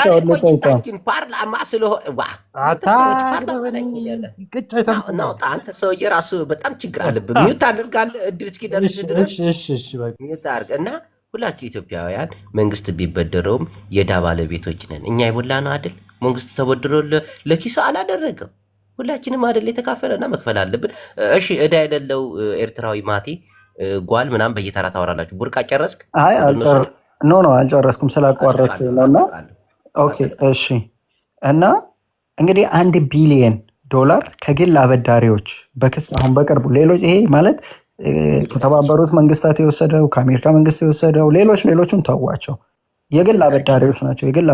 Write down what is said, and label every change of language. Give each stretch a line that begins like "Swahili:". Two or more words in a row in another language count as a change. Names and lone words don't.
Amharic: ፓርላማ ስለሆነ አንተ ሰውዬ ራሱ በጣም ችግር አለብህ። ሚዩት አድርጋለህ እድል እስኪደርስ ድረስ ሚዩት አድርግ እና ሁላችሁ ኢትዮጵያውያን መንግስት ቢበደረውም የዕዳ ባለቤቶች ነን እኛ። የሞላ ነው አይደል? መንግስት ተበድሮ ለኪሱ አላደረገም። ሁላችንም አይደል የተካፈለና መክፈል አለብን። እሺ ዕዳ የሌለው ኤርትራዊ ማቲ ጓል ምናምን በየተራ ታወራላችሁ። ቡርቃ ጨረስክ? አይ አልጨረስኩም ስላቋረጥኩ ነውና። ኦኬ እሺ። እና እንግዲህ $1 ቢሊየን ከግል አበዳሪዎች በክስ አሁን በቅርቡ ሌሎች ይሄ ማለት ከተባበሩት መንግስታት የወሰደው ከአሜሪካ መንግስት የወሰደው ሌሎቹን ተዋቸው፣ የግል አበዳሪዎች ናቸው። የግል